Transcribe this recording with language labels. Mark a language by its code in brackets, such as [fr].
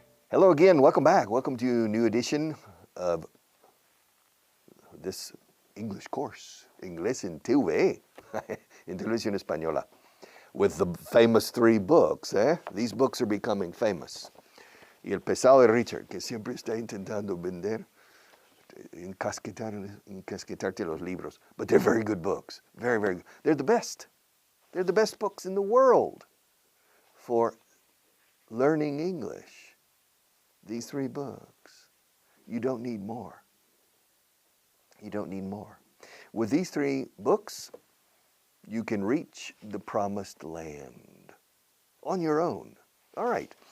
[en] Hello again, welcome back. Welcome to a new edition of this English course, Inglés en TV, in Televisión Española, with the famous three books. These books are becoming famous. [es] Y el pesado de Richard, que siempre está intentando vender, encasquetarte los libros. [en] But they're very good books, very, very good. They're the best. They're the best books in the world for learning English. These three books. You don't need more. You don't need more. With these three books, you can reach the promised land on your own. All right.